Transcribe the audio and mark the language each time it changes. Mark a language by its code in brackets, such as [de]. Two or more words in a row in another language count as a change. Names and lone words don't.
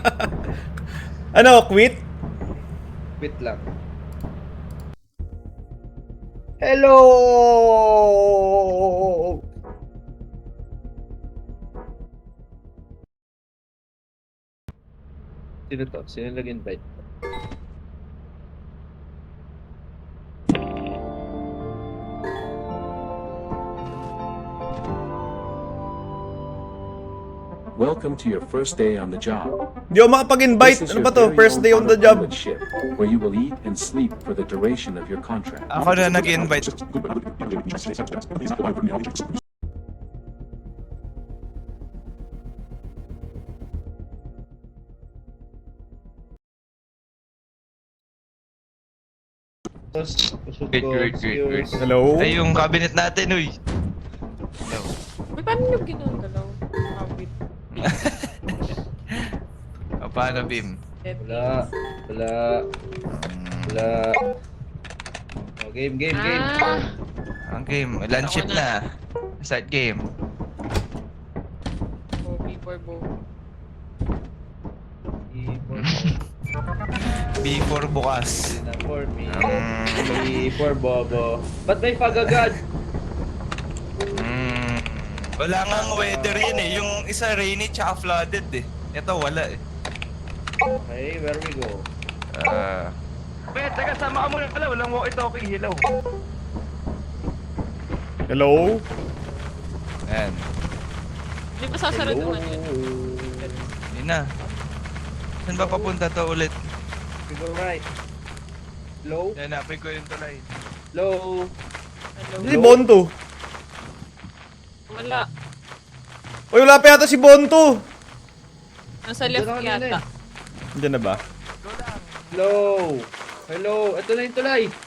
[tl] Ano, quit? Wait lang. Hello! Sino to? Sino nag-invite? [en] Welcome to your first day on the job. [tl] Di ako makapag-invite. [en] This is [tl] Ano [en] your [tl] ba to? [en] very First own day on the job. auto-pilot ship, where you will eat and sleep for the duration of your contract. [tl] Ako na nag-invite. Wait. Hello? Ay, yung cabinet natin, uy. Hello. Uy, paano nyo ginagalaw? Habit. O, paano, Bim? Wala. Wala. Wala. Oh, game. Ah, Ang game, [en] land ship [tl] na. [en] Start game. [tl] Bobby for Bo. B4 bukas. Na for me. Mm. For Bobo. Ba't may pagagad? Wala nga ang weather yun eh. Yung isa rainy tsaka flooded eh. Ito wala eh. [en] Okay, where we go? Wait, [tl] teka, sama ka muna pala. Walang walkie-talkie. Hello. Hello? Ayan. Hindi ba sasaraduhan yun? Yun na. Saan ba papunta to ulit? [en] We go right. Low? [tl] Hanapin ko yung tulay. Low? Hello? Si Bonto. Wala. Uy, wala pa yata si Bonto. Nasa left Diyan ako kanina yata. Diyan na ba? Low? Hello? Ito na yung tulay.